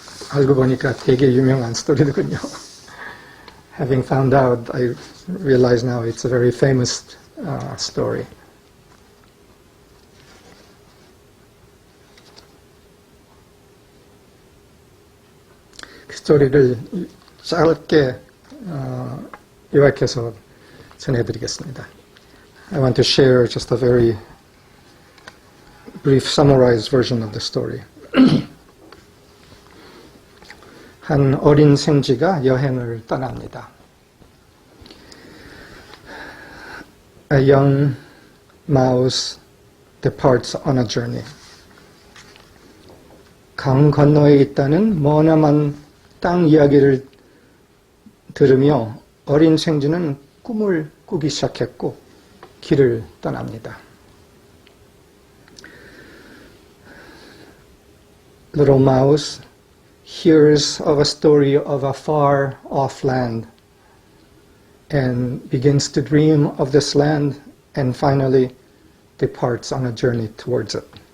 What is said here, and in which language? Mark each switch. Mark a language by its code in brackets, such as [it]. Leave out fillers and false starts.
[ko] 알고 보니까 되게 유명한 스토리더군요. [en] Having found out, I realize now it's a very famous story. [ko] 그 스토리를 짧게 요약해서 전해드리겠습니다. [en] I want to share just a very brief summarized version of the story. [ko] 한 어린 생쥐가 여행을 떠납니다. [en] A young mouse departs on a journey. [ko] 강 건너에 있다는 머나먼 땅 이야기를 들으며 어린 생쥐는 꿈을 꾸기 시작했고 길을 떠납니다. [en] Little mouse hears of a story of a far off land and begins to dream of this land and finally departs on a journey towards it.